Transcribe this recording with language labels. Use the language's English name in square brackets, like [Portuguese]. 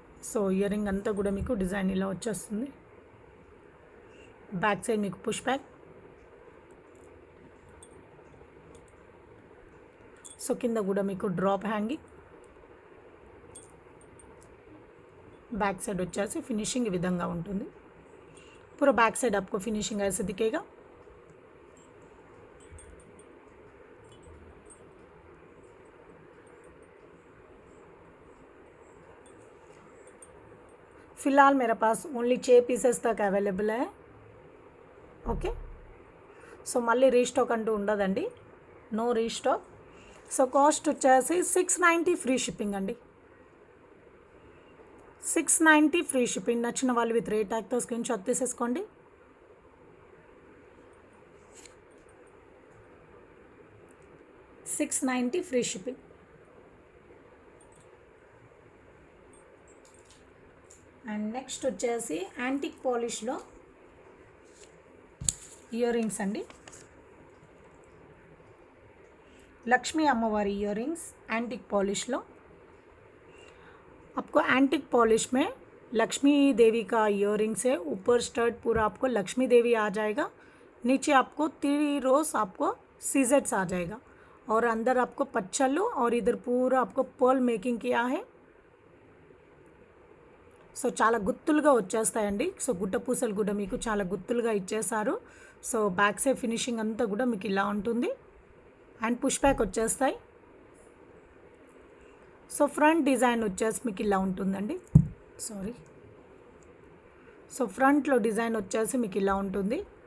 [Telugu] So ear ring అంతా కూడా మీకు డిజైన్ ఇలా వచ్చేస్తుంది। బ్యాక్ సైడ్ మీకు పుష్ బ్యాక్, సో కింద కూడా మీకు డ్రాప్ హ్యాంగింగ్, बैक साइड వచ్చేసి ఫినిషింగ్ ఈ విధంగా ఉంటుంది. [Hindi] पूरा बैक साइड आपको फिनिशिंग ऐसे दिखेगा. फिलहाल मेरे पास ओनली 6 पीसेस तक अवेलेबल है. [Telugu] ఓకే, సో మళ్ళీ రీస్టాక్ అంటూ ఉండదండి, నో రీస్టాక్. సో కాస్ట్ వచ్చేసి 690 ఫ్రీ షిప్పింగ్ అండి. 690 ఫ్రీ షిప్పింగ్. నచ్చిన వాళ్ళు విత్ రేట్ ట్యాగ్తో స్క్రీన్ షాట్ తీసేసుకోండి. $690 ఫ్రీ షిప్పింగ్. అండ్ నెక్స్ట్ వచ్చేసి యాంటిక్ పాలిష్లో ఇయర్ రింగ్స్ అండి. [Hindi] Lakshmi अम्मवारी ear rings antique polish लो. आपको एंटिक पॉलिश में लक्ष्मी देवी का इयर रिंग्स है. ऊपर स्टड पूरा आपको लक्ष्मी देवी आ जाएगा. नीचे आपको 3 रोज आपको सीजेट्स आ जाएगा और अंदर आपको पच्चल्लू और इधर पूरा आपको पर्ल मेकिंग किया है. [Telugu] సో చాలా గుత్తులుగా వచ్చేస్తాయండి. సో గుడ్డ పూసలు కూడా మీకు చాలా గుత్తులుగా ఇచ్చేసారు. సో బ్యాక్ సైడ్ ఫినిషింగ్ అంతా కూడా మీకు ఇలా ఉంటుంది. అండ్ పుష్ బ్యాక్ వచ్చేస్తాయి. సో ఫ్రంట్ డిజైన్ వచ్చేసి మీకు ఇలా ఉంటుందండి. సారీ, సో ఫ్రంట్లో డిజైన్ వచ్చేసి మీకు ఇలా ఉంటుంది.